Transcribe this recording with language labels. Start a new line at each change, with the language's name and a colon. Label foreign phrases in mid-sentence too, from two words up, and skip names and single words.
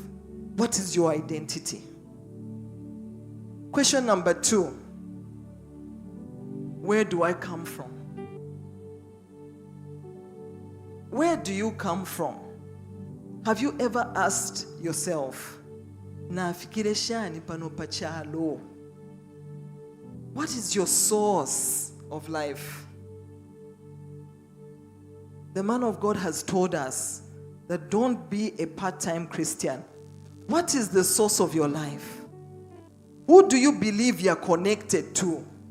English: What is your identity? Question number 2. Where do I come from? Where do you come from? Have you ever asked yourself,
Bemba: nafikire shani pano pachalo?
English: What is your source of life? The man of God has told us that don't be a part-time Christian. What is the source of your life? Who do you believe you are connected to?